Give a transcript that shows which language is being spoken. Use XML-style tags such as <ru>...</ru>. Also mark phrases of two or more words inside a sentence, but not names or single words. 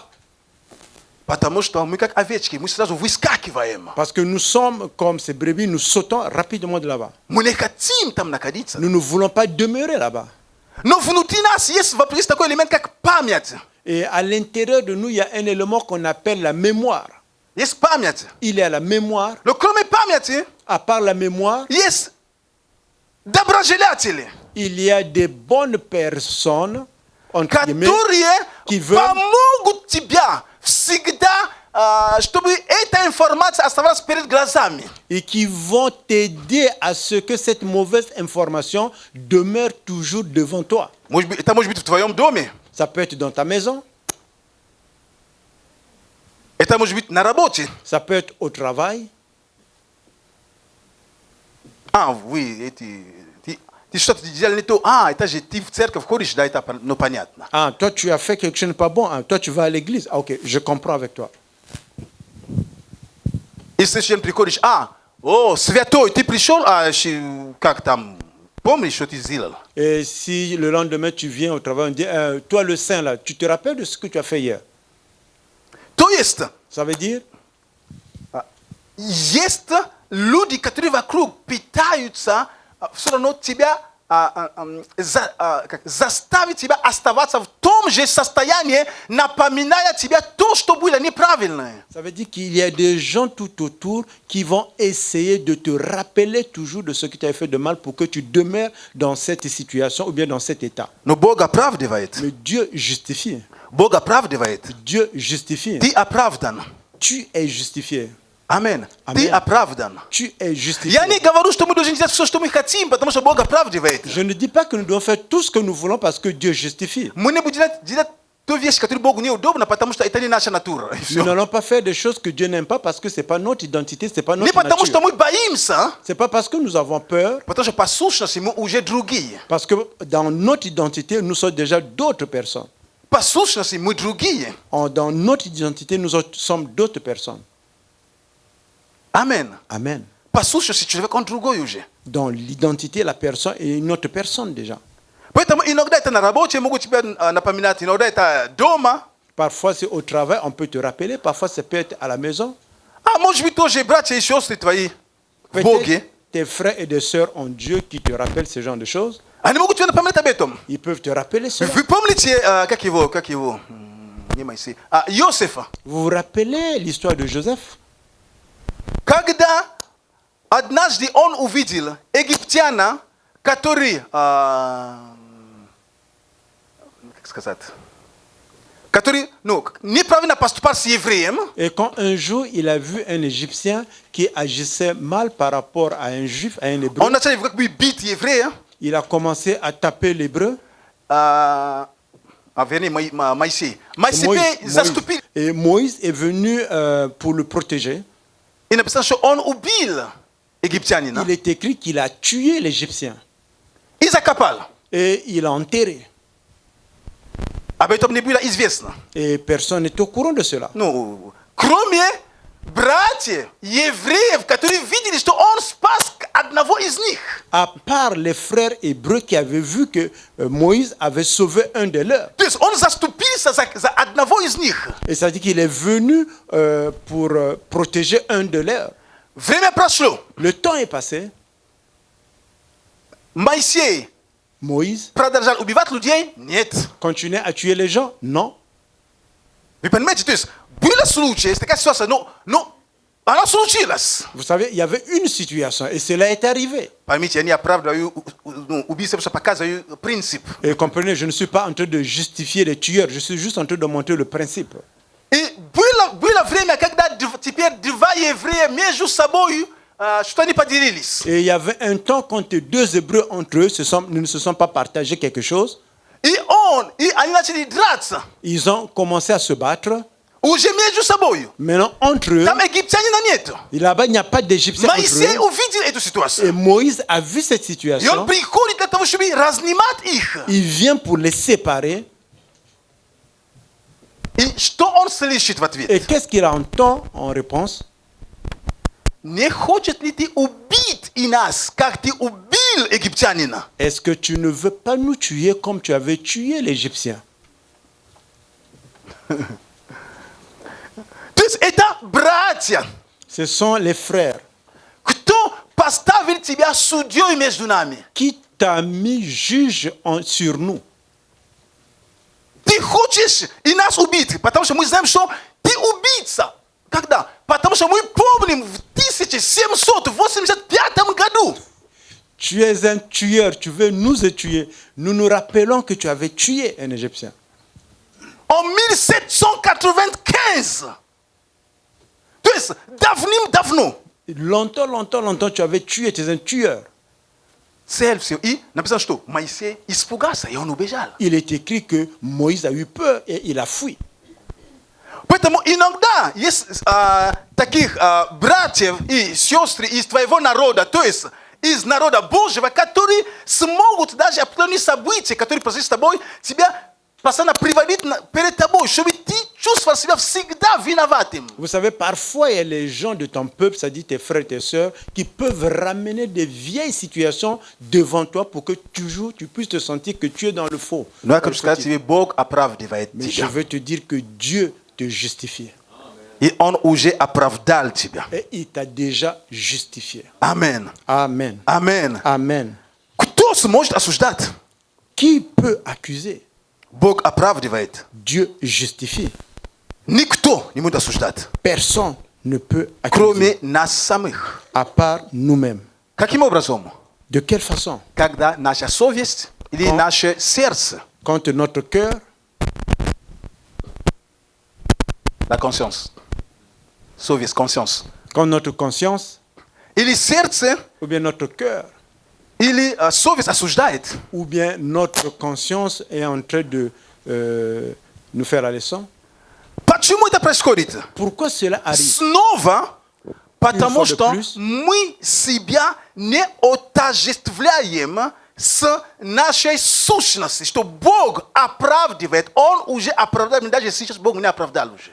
<ru>Потому что мы как овечки, мы сразу выскакиваем.</ru> <fr>Parce que nous sommes comme ces brebis, nous sautons rapidement de là-bas.</fr> <ru>Мы не хотим там находиться.</ru> <fr>Nous ne voulons pas demeurer là-bas.</fr> <ru>Но внутри нас есть такой элемент, как память.</ru> <fr>Et à l'intérieur de nous, il y a un élément qu'on appelle la mémoire.</fr> <ru>Есть память.</ru> <fr>Il y a la mémoire.</fr> <ru>Но кроме памяти,</ru> <fr>À part la mémoire,</fr> <ru>есть доброжелатели,</ru> <fr>il y a des bonnes personnes entre guillemets,</fr> <ru>которые</ru> <fr>qui veulent</fr> <ru>помогут тебя всегда чтобы эта информация оставалась перед глазами.</ru> <fr>Et qui vont t'aider à ce que cette mauvaise information demeure toujours devant toi.</fr> <ru>Это может быть в твоем доме,</ru> <fr>Ça peut être dans ta maison,</fr> <ru>это может быть на работе.</ru> <fr>ça peut être au travail.</fr> <ru>Вы ты что-то делал не то. Это же ты в церковь ходишь, да, это понятно.</ru> <fr>Ah, toi, tu as fait quelque chose de pas bon. Ah, toi, tu vas à l'église. Ah, ok, je comprends avec toi.</fr> <ru>И в следующий день приходишь, святой, ты пришел, как там, помнишь, что ты сделал?</ru> <fr>Et si le lendemain, tu viens au travail, on dit, toi, le saint, là, tu te rappelles de ce que tu as fait hier?</fr> <ru>То есть,</ru> <fr>Ça veut dire,</fr> <ru>есть люди, которые вокруг питаются, все равно тебя заставить тебя оставаться в том же состоянии, напоминая тебе то, что было неправильное.</ru> <fr>ça veut dire qu'il y a des gens tout autour qui vont essayer de te rappeler toujours de ce que tu as fait de mal pour que tu demeures dans cette situation ou bien dans cet état.</fr> <ru>Но Бог оправдывает.</ru> <fr>Mais Dieu justifie.</fr> <ru>Бог оправдывает.</ru> <fr>Dieu justifie.</fr> <ru>Ты оправдан.</ru> <fr>Tu es justifié.</fr> <ru>Аминь. Аминь. Ты оправдан.</ru> <fr>Tu es justifié.</fr> <ru>Я не говорю, что мы должны делать все, что мы хотим, потому что Бог оправдывает.</ru> <fr>Je ne dis pas que nous devons faire tout ce que nous voulons parce que Dieu justifie.</fr> <ru>Мы не будем делать ту вещь, которая Богу неудобна, потому что это не наша натура. И всё.</ru> <fr>Nous n'allons pas faire des choses que Dieu n'aime pas parce que ce n'est pas notre identité, ce n'est pas</fr> <ru>Не</ru> <fr>notre</fr> <ru>потому что</ru> <fr>nature.</fr> <ru>мы боимся,</ru> <fr>Ce n'est pas parce que nous avons peur,</fr> <ru>потому что послушности мы уже другие.</ru> <fr>parce que dans notre identité, nous sommes déjà d'autres personnes.</fr> <ru>Послушности мы другие.</ru> <fr>Dans notre identité, nous sommes d'autres personnes.</fr> <ru>Аминь.</ru> <fr>Amen.</fr> <ru>Послушности человек, он другой уже.</ru> <fr>Dans l'identité, la personne est une autre personne déjà.</fr> <ru>Поэтому иногда это на работе, могут тебя напоминать, иногда это дома.</ru> <fr>Parfois, c'est au travail, on peut te rappeler. Parfois, ça peut être à la maison.</fr> <ru>Может быть, тоже братья и сестры твои в</ru> <fr>Peut-être</fr> <ru>Боге.</ru> <fr>tes frères et des sœurs ont Dieu qui te rappelle ce genre de choses.</fr> <ru>Они могут тебе напоминать об этом.</ru> <fr>Ils peuvent te rappeler cela.</fr> <ru>Вы помните, как его, не Моисей, Иосифа?</ru> <fr>Vous vous rappelez l'histoire de Joseph?</fr> <ru>Когда однажды он увидел египтяна, который, как сказать, который, неправильно поступал с евреем,</ru> <fr>Et quand un jour il a vu un Égyptien qui agissait mal par rapport à un Juif, à un Hébreu,</fr> <ru>он начал как бы бить еврея,</ru> <fr>il a commencé à taper l'Hébreu.</fr> <ru>вернее, Моисей. Моисей заступил.</ru> <fr>Et Moïse est venu pour le protéger.</fr> <ru>И написано, что он убил египтянина</ru> <fr>Il est écrit qu'il a tué l'Égyptien</fr> <ru>и закопал.</ru> <fr>et il l'a enterré.</fr> <ru>Об этом не было известно.</ru> <fr>Et personne n'est au courant de cela.</fr> <ru>Кроме братьев, евреев, которые видели, что он спас одного из них.</ru> <fr>À part les frères hébreux qui avaient vu que Moïse avait sauvé un de leurs.</fr> <ru>То есть он заступился за одного из них.</ru> <fr>Et ça dit qu'il est venu pour protéger un de leurs.</fr> <ru>Время прошло.</ru> <fr>Le temps est passé.</fr> <ru>Моисей</ru> <fr>Moïse</fr> <ru>продолжал убивать людей? Нет.</ru> <fr>continuait à tuer les gens? Non.</fr> <ru>Вы понимаете, то есть было случай, такая ситуация, но она случилась.</ru> <fr>Vous savez, il y avait une situation et cela est arrivé.</fr> <ru>Поймите, я не оправдываю убийство, просто показываю принцип.</ru> <fr>Et comprenez, je ne suis pas en train de justifier les tueurs, je suis juste en train de montrer le principe.</fr> <ru>И было время, когда теперь два еврея между собой что они поделились.</ru> <fr>Et il y avait un temps quand deux Hébreux entre eux ne se sont pas partagés quelque chose.</fr> <ru>И они начали драться.</ru> <fr>Ils ont commencé à se battre.</fr> <ru>Уже между собой.</ru> <fr>Maintenant, entre eux,</fr> <ru>Там египтянина нет.</ru> <fr>là-bas, il n'y a pas d'Égyptiens entre</fr> <ru>Моисей</ru> <fr>eux.</fr> <ru>увидел эту</ru> <fr>Et</fr> <ru>ситуацию.</ru> <fr>Moïse a vu cette</fr> <ru>И он</ru> <fr>situation.</fr> <ru>приходит для того, чтобы разнимать их.</ru> <fr>Il vient pour les séparer.</fr> <ru>И что он слышит в ответ?</ru> <fr>Et qu'est-ce qu'il entend en réponse?</fr> <ru>Не хочет ли ты убить и нас, как ты убил египтянина?</ru> <fr>Est-ce que tu ne veux pas nous tuer comme tu avais tué l'Égyptien?</fr> <ru>То есть это братья.</ru> <fr>Ce sont les frères</fr> <ru>Кто поставил тебя судьей между нами?</ru> <fr>qui t'a mis juge sur nous.</fr> <ru>Ты хочешь и нас убить, потому что мы знаем, что ты убийца. Когда? Потому что мы помним в 1785 году.</ru> <fr>Tu es un tueur, tu veux nous tuer. Nous nous rappelons que tu avais tué un Égyptien. En 1795,</fr> <ru>есть давным-давно.</ru> <fr>Longtemps, tu avais tué, tu es un tueur.</fr> <ru>Цель всего. И написано, что Моисей испугался, и он убежал.</ru> <fr>Il est écrit que Moïse a eu peur et il a fui.</fr> <ru>Поэтому иногда есть таких братьев и сестры из твоего народа, то есть из народа Божьего, которые смогут даже определенные события, которые произошли с тобой, тебя постоянно приводить перед тобой, чтобы ты чувствовал себя всегда виноватым.</ru> <fr>Vous savez, parfois, il y a les gens de ton peuple, c'est-à-dire tes frères et tes sœurs, qui peuvent ramener des vieilles situations devant toi pour que toujours tu puisses te sentir que tu es dans le faux.</fr> <ru>Но я хочу сказать тебе, Бог оправдывает</ru> <fr>Mais je</fr> <ru>тебя.</ru> <fr>veux te dire que Dieu te justifie.</fr> <ru>И Он уже оправдал тебя.</ru> <fr>Et il t'a déjà justifié.</fr> <ru>Амен.</ru> <fr>Amen.</fr> <ru>Амен.</ru> <fr>Amen.</fr> <ru>Кто сможет осуждать?</ru> <fr>Qui peut accuser?</fr> <ru>Бог оправдывает.</ru> <fr>Dieu justifie.</fr> <ru>Никто не будет осуждать,</ru> <fr>Personne ne peut accuser,</fr> <ru>кроме нас самих.</ru> <fr>à part nous-mêmes.</fr> <ru>Каким образом?</ru> <fr>De quelle façon?</fr> <ru>Когда наша совесть или наше сердце,</ru> <fr>Quand notre cœur, la conscience, совесть, conscience, quand notre conscience,</fr> <ru>или сердце,</ru> <fr>ou bien notre cœur,</fr> <ru>или совесть осуждает,</ru> <fr>ou bien notre conscience est en train de nous faire la leçon.</fr> <ru>почему это происходит?</ru> <fr>Pourquoi cela arrive?</fr> <ru>Снова, потому</ru> <fr>Une fois de</fr> <ru>что</ru> <fr>plus.</fr> <ru>мы себя не отождествляем с нашей сущностью, что Бог оправдывает, Он уже оправдал, даже сейчас Бог не оправдал уже.</ru>